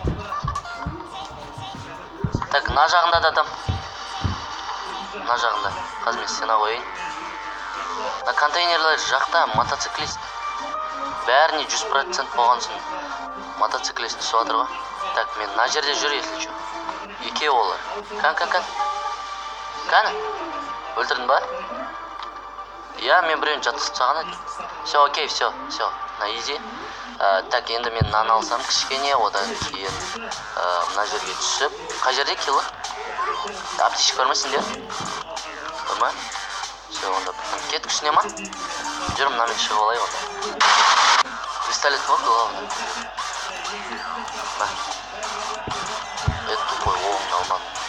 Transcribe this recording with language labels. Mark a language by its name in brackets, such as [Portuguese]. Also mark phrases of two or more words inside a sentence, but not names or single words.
[Kazakh] На жағында да адам. На жағында. Қазір мен сена қойайын. Контейнерлер жақта мотоциклист. Бәріне 100% болғансын мотоциклист түсіп жатыр ғой. Мен на жерде жүр, [Russian] если что. [Kazakh] Екеу олар. Кәні? Өлтірдің ба? Мен біреуін жатқызып тастаған едім. [Russian] Все, окей, все. На изи. [Kazakh] Енді мен нан алсам кішкене, одан кейін мына жерге түсіп. Қай жерде кило? Аптечка көрмесіңдер? Көрме? Все, онда кет күшіне ма? Жүр, мынамен шығып алайық онда. Пистолет бар, главное. Тупой, оғын алмадым.